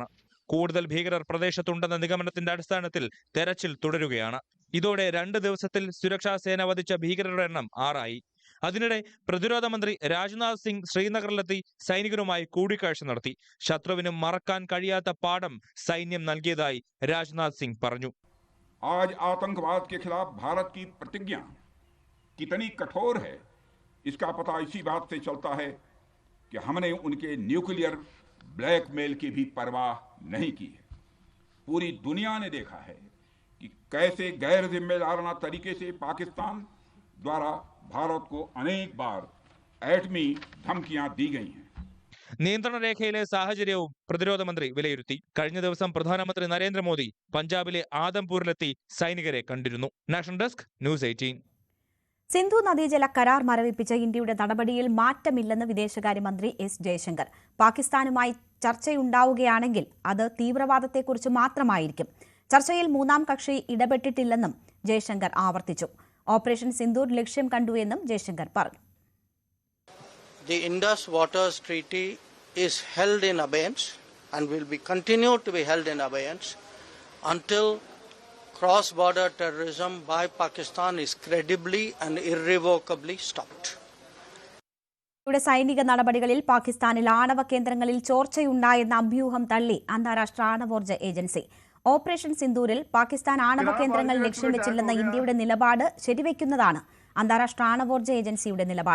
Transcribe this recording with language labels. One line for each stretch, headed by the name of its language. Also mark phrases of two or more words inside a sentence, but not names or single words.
Malayalam: കൂടുതൽ ഭീകരർ പ്രദേശത്തുണ്ടെന്ന നിഗമനത്തിന്റെ അടിസ്ഥാനത്തിൽ തെരച്ചിൽ തുടരുകയാണ്. ഇതോടെ 2 ദിവസത്തിൽ സുരക്ഷാ സേന വധിച്ച ഭീകരരുടെ എണ്ണം 6 ആയി. അതിനിടെ പ്രതിരോധ മന്ത്രി രാജ്നാഥ് സിംഗ് ശ്രീനഗറിലെത്തി സൈനികരുമായി കൂടിക്കാഴ്ച നടത്തി. ശത്രുവിനും മറക്കാൻ കഴിയാത്ത പാഠം സൈന്യം നൽകിയതായി രാജ്നാഥ് സിംഗ് പറഞ്ഞു.
Hindi: आज आतंकवाद के खिलाफ भारत की प्रतिज्ञा कितनी कठोर है इसका पता इसी बात से चलता है कि हमने उनके
English: nuclear blackmail
Hindi: की भी परवाह नहीं की है. पूरी दुनिया ने देखा है कि कैसे गैर जिम्मेदाराना तरीके से पाकिस्तान द्वारा भारत को अनेक बार एटमी धमकियां दी गई हैं.
Malayalam: നിയന്ത്രണ രേഖയിലെ സാഹചര്യവും പ്രതിരോധ മന്ത്രി വിലയിരുത്തി. കഴിഞ്ഞ ദിവസം പ്രധാനമന്ത്രി നരേന്ദ്രമോദി പഞ്ചാബിലെ ആദംപൂരിലെത്തി സൈനികരെ കണ്ടിരുന്നു. നാഷണൽ ഡെസ്ക് ന്യൂസ് 18. സിന്ധു നദീജല കരാർ മരവിപ്പിച്ച ഇന്ത്യയുടെ നടപടിയിൽ മാറ്റമില്ലെന്ന് വിദേശകാര്യമന്ത്രി S. ജയശങ്കർ. പാകിസ്ഥാനുമായി ചർച്ചയുണ്ടാവുകയാണെങ്കിൽ അത് തീവ്രവാദത്തെക്കുറിച്ച് മാത്രമായിരിക്കും. ചർച്ചയിൽ 3ാം കക്ഷി ഇടപെട്ടിട്ടില്ലെന്നും ജയശങ്കർ ആവർത്തിച്ചു. ഓപ്പറേഷൻ സിന്ദൂർ ലക്ഷ്യം കണ്ടുവെന്നും ജയശങ്കർ പറഞ്ഞു.
English: The Indus Waters Treaty is held in abeyance and will be continued to be held in abeyance until cross-border terrorism by Pakistan is credibly and irrevocably stopped.
Malayalam: യുടെ സൈനിക നടപടികളിൽ പാകിസ്ഥാനിൽ ആണവ കേന്ദ്രങ്ങളിൽ ചോർച്ചയുണ്ടായെന്ന അഭ്യൂഹം തള്ളി അന്താരാഷ്ട്ര ആണവോർജ്ജ ഏജൻസി. ഓപ്പറേഷൻ സിന്ദൂരിൽ പാകിസ്ഥാൻ ആണവ കേന്ദ്രങ്ങൾ ലക്ഷ്യം വെച്ചില്ലെന്ന ഇന്ത്യയുടെ നിലപാട് ശരിവെക്കുന്നതാണ് അന്താരാഷ്ട്ര ആണവോർജ്ജ ഏജൻസിയുടെ നിലപാട്.